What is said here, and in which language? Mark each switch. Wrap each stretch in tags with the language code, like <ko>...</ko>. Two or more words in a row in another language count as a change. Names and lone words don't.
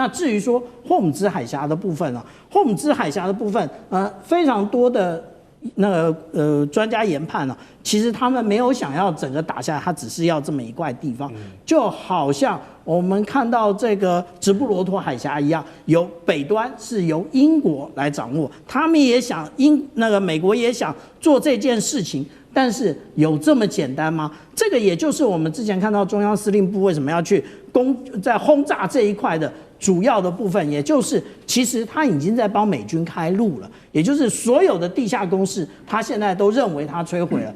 <zh>那至於說霍姆茲海峽的部分啊，霍姆茲海峽的部分，非常多的專家研判啊，其實他們沒有想要整個打下來，他只是要這麼一塊地方，就好像我們看到這個直布羅陀海峽一樣，由北端是由英國來掌握，他們也想美國也想做這件事情。但是有這麼簡單嗎？這個也就是我們之前看到中央司令部為什麼要去在轟炸這一塊的主要的部分，也就是其實他已經在幫美軍開路了，也就是所有的地下工事，他現在都認為他摧毀了。</zh>